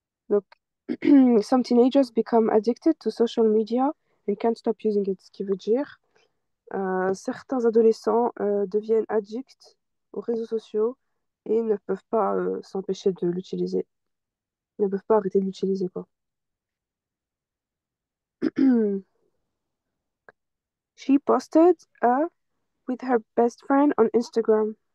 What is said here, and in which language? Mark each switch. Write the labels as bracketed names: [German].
[English] Donc, some teenagers become addicted to social media and can't stop using it. [French] Ce qui veut dire, certains adolescents deviennent addicts aux réseaux sociaux et ne peuvent pas s'empêcher de l'utiliser. Ils ne peuvent pas arrêter de l'utiliser, quoi. [English] She posted a with her best friend on Instagram.